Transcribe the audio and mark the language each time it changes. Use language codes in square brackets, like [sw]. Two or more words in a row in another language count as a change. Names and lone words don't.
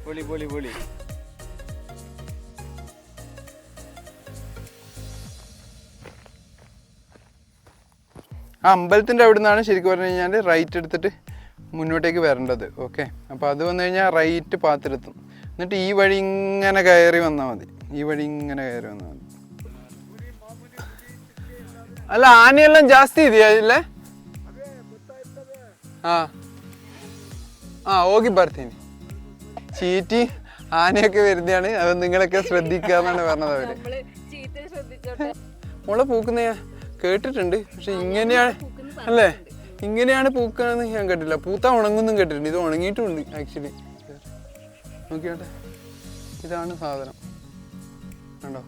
[ml] ആ അമ്പലത്തിൻ്റെ അവിടെ നിന്നാണ് ശരിക്കും പറഞ്ഞു കഴിഞ്ഞാൽ റൈറ്റ് എടുത്തിട്ട് മുന്നോട്ടേക്ക് വരേണ്ടത്. ഓക്കെ, അപ്പോൾ അത് വന്നു കഴിഞ്ഞാൽ റൈറ്റ് പാത്തിലെത്തും. എന്നിട്ട് ഈ വഴി ഇങ്ങനെ കയറി വന്നാൽ മതി. [kn] ಅಲ್ಲ ಆನೆ ಎಲ್ಲ ಜಾಸ್ತಿ ಇದೆಯಾ ಇಲ್ಲೇ? ಹೋಗಿ ಬರ್ತೀನಿ. [ml] ചീറ്റി ആനയൊക്കെ വരുന്നതാണ്, അത് നിങ്ങളൊക്കെ ശ്രദ്ധിക്കാന്നാണ് പറഞ്ഞത് അവര്. മുള പൂക്കുന്ന കേട്ടിട്ടുണ്ട്, പക്ഷെ ഇങ്ങനെയാണ് അല്ലേ, ഇങ്ങനെയാണ് പൂക്കാന്ന് ഞാൻ കേട്ടില്ല. പൂത്ത ഉണങ്ങുന്നും കേട്ടിട്ടുണ്ട്. ഇത് ഉണങ്ങിയിട്ടുണ്ട് ആക്ച്വലി. നോക്കിയോട്ടെ, ഇതാണ് സാധനം കണ്ടോ.